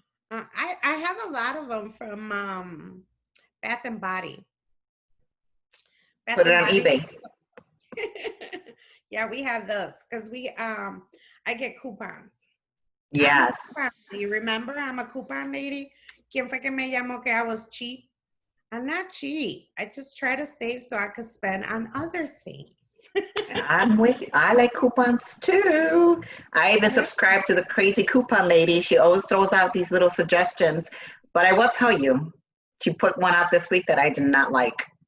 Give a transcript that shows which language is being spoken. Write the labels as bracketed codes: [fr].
[en] I have a lot of them from Bath and Body. Put it on eBay. Yeah, we have those because I get coupons. Yes. Do you remember I'm a coupon lady? [es] ¿Quién fue que me llamó que [en] I was cheap? I'm not cheap. I just try to save so I could spend on other things. I'm with you. I like coupons too. I even subscribe to the crazy coupon lady. She always throws out these little suggestions. But I will tell you, she put one out this week that I did not like.